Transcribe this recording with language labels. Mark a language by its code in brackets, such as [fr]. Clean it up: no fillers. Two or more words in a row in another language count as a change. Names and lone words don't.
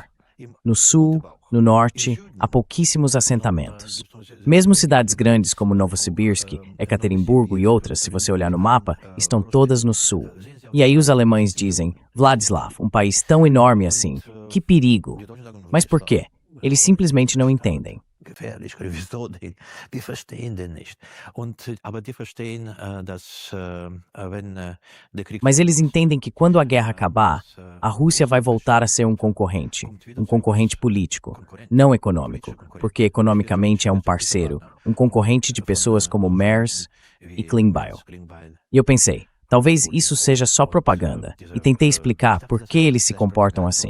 [pt] No sul, no norte, há pouquíssimos assentamentos. Mesmo cidades grandes como Novosibirsk, Ekaterimburgo e outras, se você olhar no mapa, estão todas no sul. E aí os alemães dizem, Vladislav, um país tão enorme assim, que perigo. Mas por quê? Eles simplesmente não entendem. [de] Gefährlich, wieso? Die verstehen den nicht. Aber die verstehen, dass wenn der Krieg. [pt] Mas eles entendem que quando a guerra acabar, a Rússia vai voltar a ser um concorrente político, não econômico, porque economicamente é um parceiro, um concorrente de pessoas como MERS e Klingbeil. E eu pensei, talvez isso seja só propaganda, e tentei explicar por que eles se comportam assim.